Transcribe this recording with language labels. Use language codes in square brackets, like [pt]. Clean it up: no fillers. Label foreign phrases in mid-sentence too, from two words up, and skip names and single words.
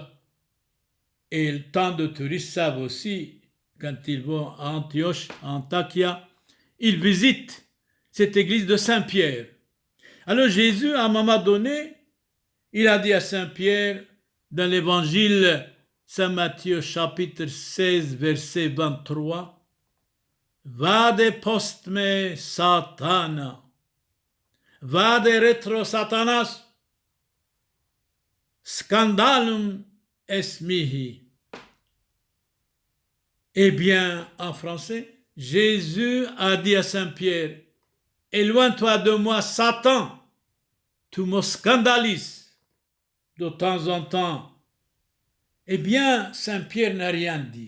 [fr] Et tant de touristes savent aussi, quand ils vont à Antioche, à Antakya, ils visitent cette église de Saint-Pierre. Alors Jésus, à un moment donné, il a dit à Saint-Pierre, dans l'évangile Saint Matthieu chapitre 16, verset 23, [la] Vade post me Satana, vade retro Satanas, scandalum es mihi. [fr] Eh bien, en français, Jésus a dit à Saint-Pierre, éloigne-toi de moi, Satan, tu me scandalises de temps en temps. Eh bien, Saint-Pierre n'a rien dit.